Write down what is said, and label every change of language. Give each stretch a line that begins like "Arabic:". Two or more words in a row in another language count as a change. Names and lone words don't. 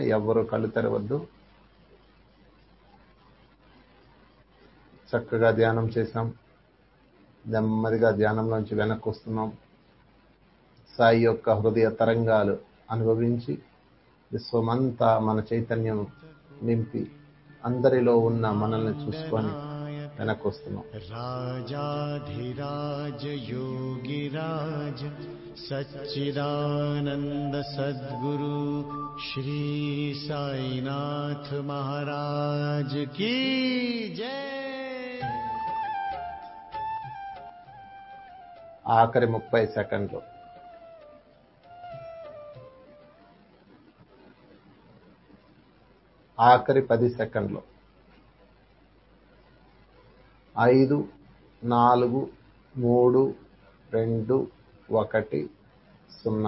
Telugu: ఎవ్వరూ కళ్ళు తెరవద్దు. చక్కగా ధ్యానం చేశాం. నెమ్మదిగా ధ్యానంలోంచి వెనక్కి వస్తున్నాం. సాయి యొక్క హృదయ తరంగాలు అనుభవించి విశ్వమంతా మన చైతన్యం నింపి అందరిలో ఉన్న మనల్ని చూసుకొని వెనక్కి వస్తున్నాం.
Hindi: राजाधिराज योगिराज सच्चिदानंद सद्गुरु श्री साईनाथ महाराज की जय.
Telugu: ఆఖరి 30 సెకండ్లు. ఆఖరి 10 సెకండ్లు. 5, 4, 3, 2, 1, 0.